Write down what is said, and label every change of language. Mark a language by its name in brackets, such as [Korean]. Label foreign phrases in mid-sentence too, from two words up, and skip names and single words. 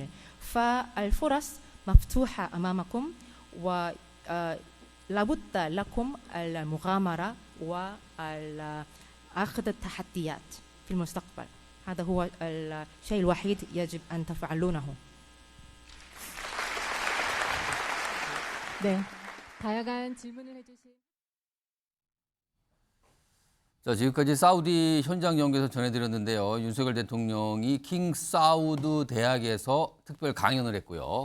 [Arabic] فالفرص مفتوحة أمامكم، ولابد لكم المغامرة وأخذ التحديات في المستقبل. هذا هو الشيء الوحيد يجب أن تفعلونه. [Korean] 네, 다양한 질문을 해주신. 자, 지금까지 사우디 현장 연구에서 전해드렸는데요. 윤석열 대통령이 킹 사우드 대학에서 특별 강연을 했고요.